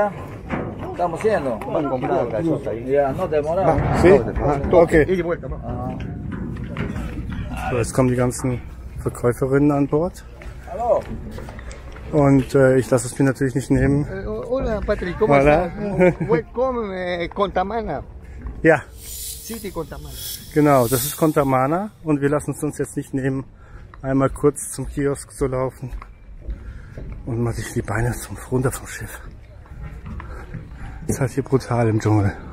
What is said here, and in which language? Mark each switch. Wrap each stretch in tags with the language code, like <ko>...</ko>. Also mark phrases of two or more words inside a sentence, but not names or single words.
<es>Estamos yendo. Van a comprar gallosa ahí. Ya, no demoramos. Sí? Okay.</es> <de>So, jetzt kommen die ganzen Verkäuferinnen an Bord. Hallo. Und ich lasse es mir natürlich nicht nehmen.</de> <es>Hola Patrick, ¿cómo Hola. estás?</es> <en>Welcome Contamana.</en> <de>Ja,</de> <en>City Contamana.</en> <de>genau, das ist Contamana und wir lassen es uns jetzt nicht nehmen, einmal kurz zum Kiosk zu laufen und mal sich die Beine runter vom Schiff. Ist halt hier brutal im Dschungel.</de>